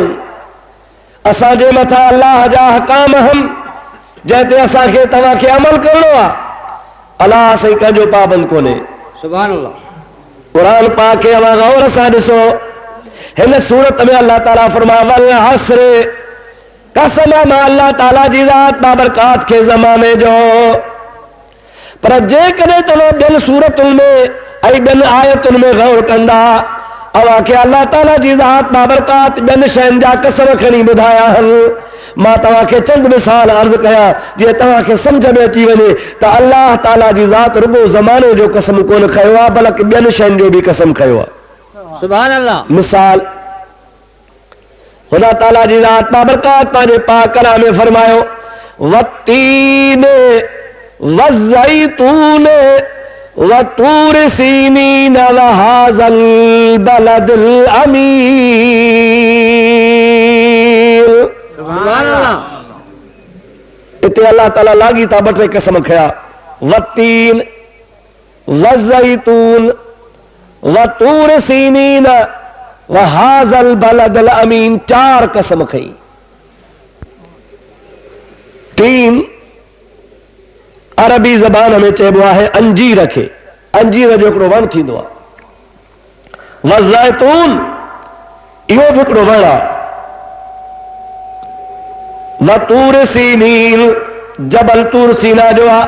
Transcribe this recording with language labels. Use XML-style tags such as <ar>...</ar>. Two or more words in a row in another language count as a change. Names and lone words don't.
<sd>असांजे मथां अल्लाह जा हकाम आहिनि जंहिं ते असांखे तव्हांखे अमल करणो आहे। अलाह साईं कंहिंजो पाबंद कोन्हे।</sd> <ar>سبحان الله.</ar> <sd>क़ुरान पाक खे अवां गौर सां ॾिसो। हिन सूरत में अल्लाह ताला फरमायो</sd> <ar>والعصر,</ar> <sd>कसम मां अल्लाह ताला जी ज़ात बाबरकात खे ज़माने जो। पर जेकॾहिं तव्हां ॿियनि सूरतुनि में ऐं ॿियनि आयतुनि में गौर कंदा, अव्हां खे अल्लाह ताला जी ज़ात बाबरकात ॿियनि शयुनि जा कसम खणी ॿुधाया आहिनि। मां तव्हांखे चंद मिसाल अर्ज़ कयां जीअं तव्हांखे सम्झ में अची वञे त अल्लाह ताला जी ज़ात रुगो ज़माने जो कसम कोन खयो आहे, बल्कि ॿियनि शयुनि जो बि कसम खयो आहे।</sd> <ar>سبحان الله.</ar> <sd>मिसाल, ख़ुदा ताला जी ज़ात बाबरकात पंहिंजे पाक कलाम में फरमायो</sd> <ar>والتين والزيتون وطور سينين وهذا البلد الأمير. سبحان الله.</ar> <sd>इते अल्लाह ताला लागी था ॿ टे कसम खया।</sd> <ar>والتين والزيتون وطور سينين وهذا البلد الأمين,</ar> <sd>4 कसम खई। तीन अरबी ज़बान में चइबो आहे अंजीर खे। अंजीर जो हिकिड़ो वण थींदो आहे। वज़ैतून इहो बि हिकिड़ो वण आहे। वतूर सीनीन जबल तूर सीना जो आहे।</sd>